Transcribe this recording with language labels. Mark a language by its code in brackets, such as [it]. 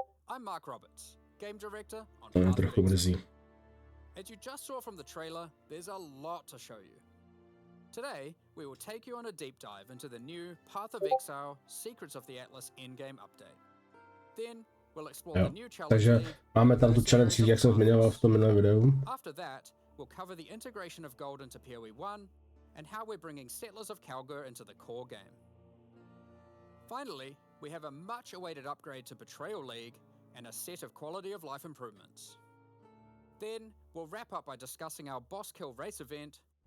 [en] I'm Mark Roberts, game director on [cs] To mě trochu mrzí. [en] As you just saw from the trailer, there's a lot to show you. Today, we will take you on a deep dive into the new Path of Exile Secrets of the Atlas in-game update. Then, we'll explore the new challenge. [cs] Takže máme tam tu challenge, jak jsem zmiňoval v tom minulém videu. [en] After that, we'll cover the integration of gold into PoE1 and how we're bringing Settlers of Kalgur into the core game. Finally, we have a much-awaited upgrade to Betrayal League and a set of quality of life improvements. Then, we'll wrap up by discussing our boss kill race event,